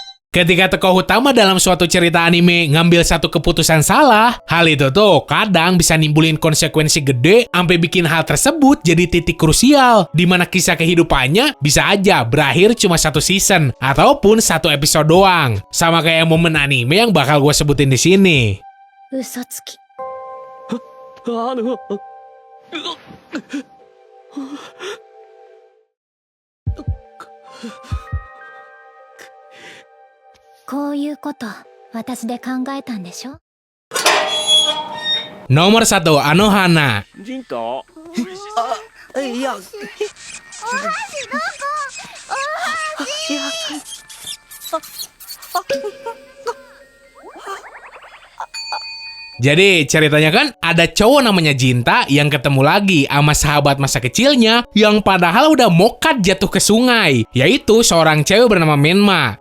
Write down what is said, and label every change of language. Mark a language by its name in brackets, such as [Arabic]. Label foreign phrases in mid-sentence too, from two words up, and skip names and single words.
[Indonesian] Ketika tokoh utama dalam suatu cerita anime ngambil satu keputusan salah, hal itu tuh kadang bisa nimbulin konsekuensi gede sampai bikin hal tersebut jadi titik krusial, di mana kisah kehidupannya bisa aja berakhir cuma satu season ataupun satu episode doang. Sama kayak momen anime yang bakal gue sebutin di sini. [Japanese] 嘘つき。こういうこと私で考えたんでしょ。 [Indonesian] Nomor 1, Anohana. [Japanese] ジンタいや [Indonesian] Jadi ceritanya kan ada cowok namanya Jinta yang ketemu lagi sama sahabat masa kecilnya yang padahal udah mokat jatuh ke sungai, yaitu seorang cewek bernama Menma.